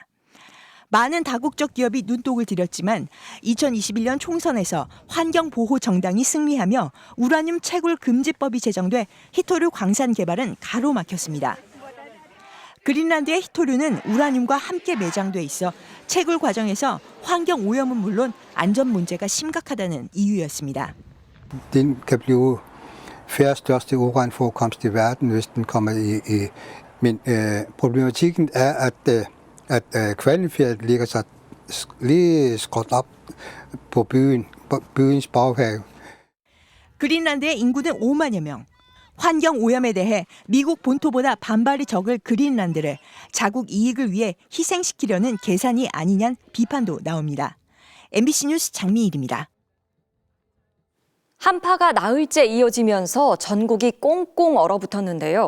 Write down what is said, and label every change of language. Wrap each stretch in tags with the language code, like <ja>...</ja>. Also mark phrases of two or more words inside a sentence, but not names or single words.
<ko>많은 다국적 기업이 눈독을 들였지만 2021년 총선에서 환경보호정당이 승리하며 우라늄 채굴 금지법이 제정돼 히토류 광산 개발은 가로막혔습니다. 그린란드의 히토류는 우라늄과 함께 매장돼 있어 채굴 과정에서 환경 오염은 물론 안전 문제가 심각하다는 이유였습니다.</ko> <da>Den kan blive fjerde største uranforekomst i verden, hvis den kommer i. Men problematikken er, at Kvalnefjeld ligger så lige skråt op på byens baghave.</da> <ko>그린란드의 인구는 5만여 명. 환경 오염에 대해 미국 본토보다 반발이 적을 그린란드를 자국 이익을 위해 희생시키려는 계산이 아니냐는 비판도 나옵니다. MBC 뉴스 장미일입니다. 한파가 나흘째 이어지면서 전국이 꽁꽁 얼어붙었는데요.</ko>